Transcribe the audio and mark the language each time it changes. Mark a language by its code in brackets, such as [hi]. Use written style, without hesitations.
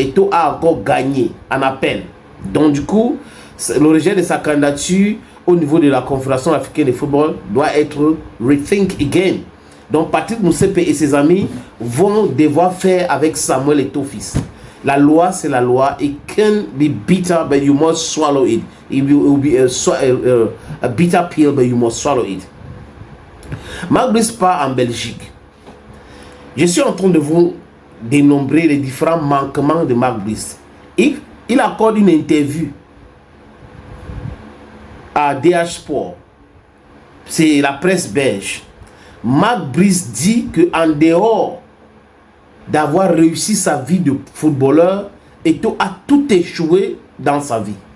[fr] Eto'o a encore gagné en appel. Donc du coup, le rejet de sa candidature au niveau de la Confédération africaine de football doit être [en] rethink again. [fr] Donc Patrick Motsepe et ses amis vont devoir faire avec Samuel Eto'o Fils. La loi, c'est la loi. [en] It can be bitter, but you must swallow it. It will be a bitter pill, but you must swallow it. [fr] Marc Brice part en Belgique. Je suis en train de vous dénombrer les différents manquements de Marc Brice. Il accorde une interview à DH Sport. C'est la presse belge. Marc Brice dit qu'en dehors d'avoir réussi sa vie de footballeur, Eto'o a tout échoué dans sa vie.